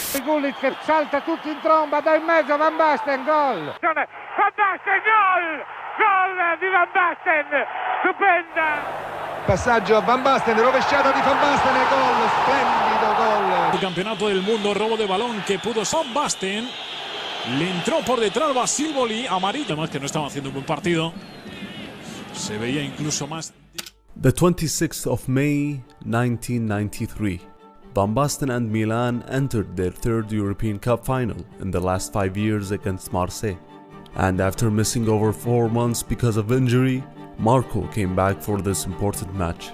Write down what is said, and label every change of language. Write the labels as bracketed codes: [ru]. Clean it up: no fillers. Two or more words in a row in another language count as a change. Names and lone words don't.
[it] Gullit che salta tutto in tromba, da in mezzo Van Basten, gol! Van Basten, gol! Gol di Van Basten, stupenda! Passaggio a Van Basten, rovesciata di Van Basten e gol, splendido gol. [es] El campeonato del mundo, robo de balón que pudo Van Basten. Le entró por detrás Basilboli, amarillo. Además que no estaba haciendo un buen partido. Se veía incluso más. [en] The 26th of May 1993. Van Basten and Milan entered their third European Cup final in the last 5 years against Marseille. And after missing over 4 months because of injury, Marco came back for this important match.